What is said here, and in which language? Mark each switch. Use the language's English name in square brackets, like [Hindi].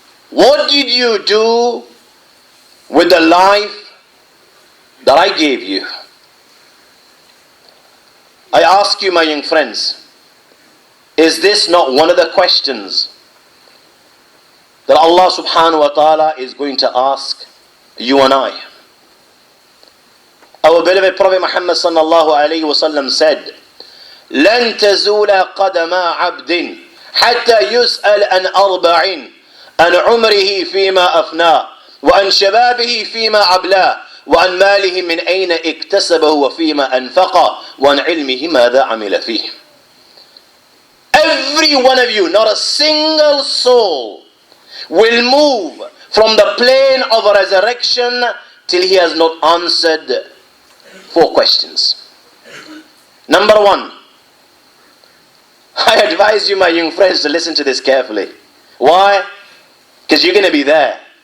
[English] What did you do with the life that I gave you?" I ask you, my young friends, Is this not one of the questions that Allah subhanahu wa ta'ala is going to ask you and I? Our beloved Prophet Muhammad sallallahu alayhi wa sallam said, [Arabic] لن تزول قدم عبد حتى يسأل عن أربع عن عمره فيما أفناه وعن شبابه فيما أبلاه وعن ماله من أين اكتسبه وفيما أنفقه وعن علمه ماذا عمل فيه. [English] Every one of you, not a single soul, will move from the plane of resurrection till he has not answered 4 questions. Number 1, I advise you, my young friends, to listen to this carefully. Why? Because you're going to be there.